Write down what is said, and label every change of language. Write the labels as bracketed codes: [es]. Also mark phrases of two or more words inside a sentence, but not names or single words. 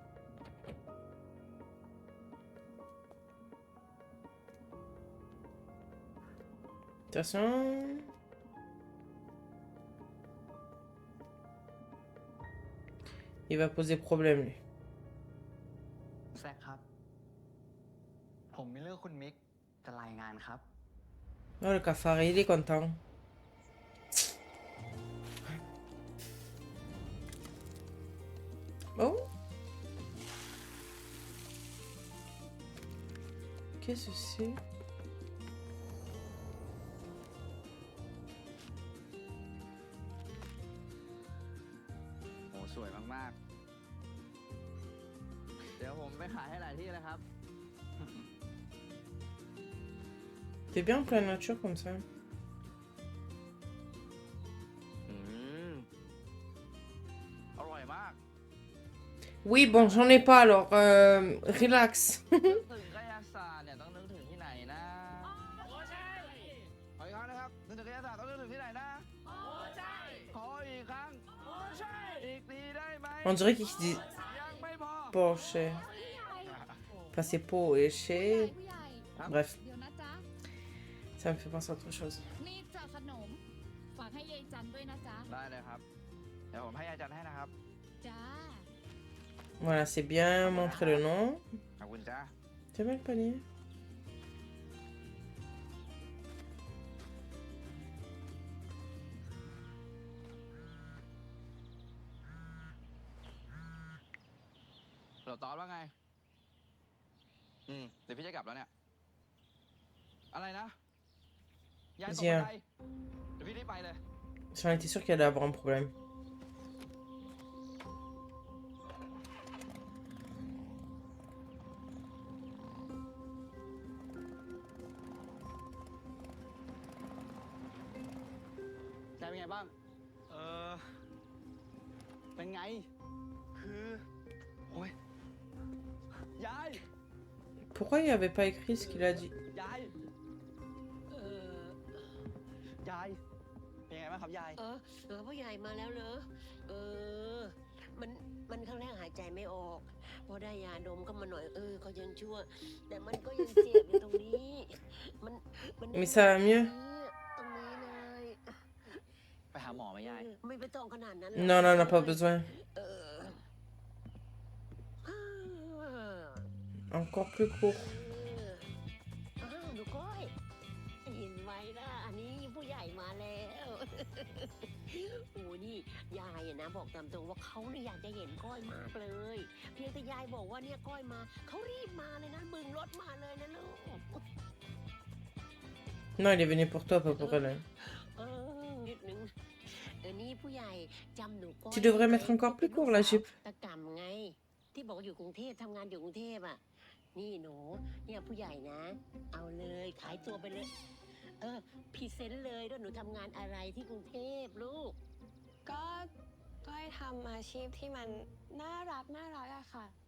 [fr] Attention. Il va poser problème, lui. [th] แซคครับ ผมมีเรื่องคุณมิกจะรายงานครับ [fr] Oh, le cafard, il est content. Oh. Qu'est-ce que c'est? [th] โอ้สวยมากๆ เดี๋ยวผมไปขายให้หลายที่เลยครับ [fr] T'es bien en pleine nature comme ça. [th] อร่อยมาก [fr] Oui, bon, j'en ai pas alors. Relax. [th] นึกถึงกายศาสตร์เนี่ยต้องนึกถึงที่ไหนนะ โอ้ใช่ขออีกครั้งนะครับนึกถึงกายศาสตร์ต้องนึกถึงที่ไหนนะ โอ้ใช่ขออีกครั้ง โอ้ใช่ อีกทีได้ไหม [fr] On dirait qu'il dit [th] ยังไม่พอ [fr] Porsche. Enfin, c'est Porsche. [th] ผู้ใหญ่ [fr] Bref, [th] เดี๋ยวนะจ๊ะ [fr] ça me fait penser à autre chose. [th] นี่จะขนม ฝากให้ยายจันด้วยนะจ๊ะ ได้เลยครับ เดี๋ยวผมให้อาจารย์ให้นะครับ จ้า [fr] Voilà, c'est bien montré le nom. [th] ขอบคุณจ้า [fr] C'est bien le panier. [th] เราตอบว่าไง เดี๋ยวพี่จะกลับแล้วเนี่ย อะไรนะ ยายตกบันไดเดี๋ยวพี่รีบไปเลย [fr] J'en étais sûr qu'il allait avoir un problème. [th] ยายเป็นไงบ้าง เป็นไง คือโอ้ยยาย [fr] Pourquoi il avait pas écrit ce qu'il a dit? [th] ยายยาย เป็นไงบ้างครับยาย พ่อใหญ่มาแล้วเหรอมันครั้งแรกหายใจไม่ออกพอได้ยาดมก็มาหน่อยก็ยังชั่ว แต่มันก็ยังเจ็บอยู่ตรงนี้ มัน [fr] Mais ça va mieux? [th] ตรงนี้เลย ไปหาหมอไหมยาย ไม่ไปต้องขนาดนั้น [fr] Non, non, on n'a pas besoin. [th] เออ [fr] Encore plus court. [th] ดูก้อยเห็นไหมล่ะอันนี้ผู้ใหญ่มาแล้ว โอ้นี่ยายอะนะบอกตามตรงว่าเขาเนี่ยอยากจะเห็นก้อยมากเลย เพียงแต่ยายบอกว่าเนี่ยก้อยมาเขารีบมาเลยนะบึงรถมาเลยนะลูก [fr] Non, il est venu pour toi, pas pour elle. Hein. [th] นิดนึงนี่ผู้ใหญ่จำหนูก้อย [fr] Tu devrais mettre encore plus court la jupe. [th] ตะกำไง ที่บอกอยู่กรุงเทพทำงานอยู่กรุงเทพอ่ะ นี่หนูเนี่ยผู้ใหญ่นะ เอาเลยขายตัวไปเลย พรีเซนต์เลยว่าหนูทำงานอะไรที่กรุงเทพลูก ก็ก้อยทำอาชีพที่มันน่ารักอะค่ะ